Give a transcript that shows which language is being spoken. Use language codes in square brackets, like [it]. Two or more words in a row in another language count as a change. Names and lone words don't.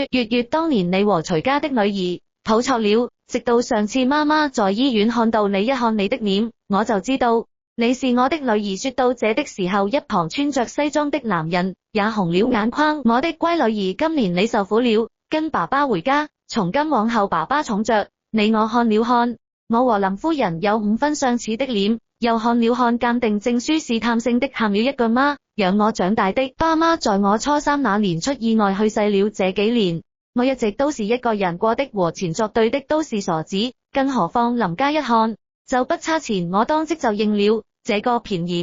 [zh] 月月，當年你和徐家的女兒抱錯了，直到上次媽媽在醫院看到你，一看你的臉，我就知道你是我的女兒。說到這的時候，一旁穿着西裝的男人也紅了眼眶。我的乖女兒，今年你受苦了，跟爸爸回家，從今往後爸爸寵着你。我看了看，我和林夫人有5分相似的臉，又看了看鑑定證書，試探性的喊了一句媽，養我長大的爸媽在我初3那年出意外去世了。這幾年我一直都是一個人過的，和錢作對的都是傻子，更何況林家一看就不差錢，我當即就應了這個便宜。